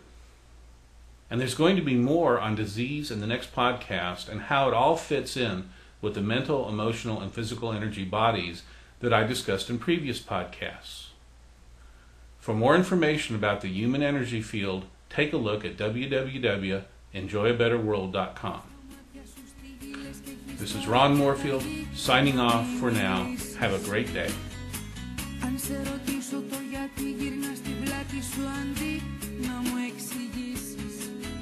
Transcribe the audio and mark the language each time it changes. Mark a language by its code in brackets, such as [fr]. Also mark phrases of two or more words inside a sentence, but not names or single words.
[en] And there's going to be more on disease in the next podcast and how it all fits in with the mental, emotional, and physical energy bodies that I discussed in previous podcasts. For more information about the human energy field, take a look at www.enjoyabetterworld.com. This is Ron Moorfield, signing off for now. Have a great day. [el] Αν σε ρωτήσω το γιατί γυρνάς την πλάτη σου αντί να μου εξηγήσεις